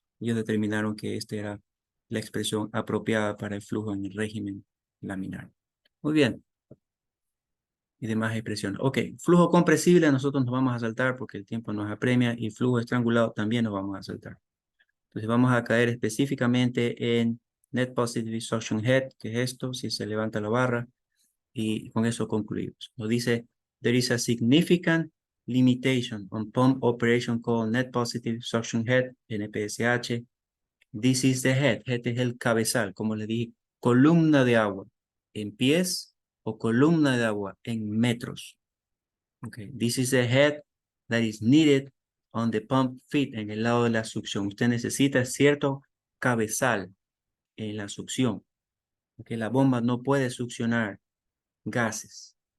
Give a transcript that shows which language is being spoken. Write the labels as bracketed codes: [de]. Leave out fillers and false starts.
[es] Ellos determinaron que esta era la expresión apropiada para el flujo en el régimen laminar. Muy bien. Y demás expresiones. Ok, flujo compresible nosotros nos vamos a saltar porque el tiempo nos apremia y flujo estrangulado también nos vamos a saltar. Entonces vamos a caer específicamente en Net Positive Suction Head, que es esto, si se levanta la barra, y con eso concluimos. Nos dice, [en] there is a significant limitation on pump operation called Net Positive Suction Head, NPSH. This is the head. [es] Head es el cabezal, como le dije, columna de agua en pies o columna de agua en metros. [en] Okay, this is the head that is needed on the pump feet, [es] en el lado de la succión. Usted necesita cierto cabezal en la succión, porque la bomba no puede succionar gases.